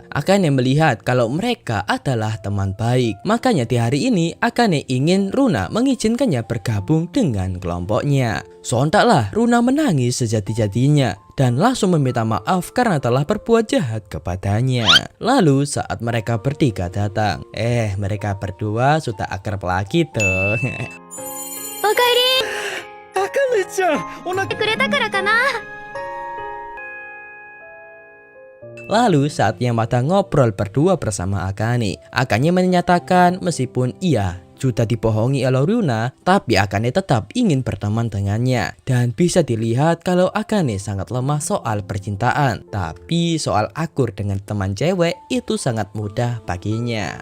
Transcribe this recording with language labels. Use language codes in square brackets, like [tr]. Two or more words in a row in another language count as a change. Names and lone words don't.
[id] Akane melihat kalau mereka adalah teman baik, makanya di hari ini Akane ingin Runa mengizinkannya bergabung dengan kelompoknya. Sontaklah Runa menangis sejati-jatinya dan langsung meminta maaf karena telah berbuat jahat kepadanya. Lalu saat mereka bertiga datang, mereka berdua sudah akrab lagi tuh. [ja] Okaeri. Akane-chan, くれたからかな? [id] Lalu saat Yamada ngobrol berdua bersama Akane, Akane menyatakan meskipun ia sudah dibohongi oleh Runa, tapi Akane tetap ingin berteman dengannya. Dan bisa dilihat kalau Akane sangat lemah soal percintaan, tapi soal akur dengan teman cewek itu sangat mudah baginya.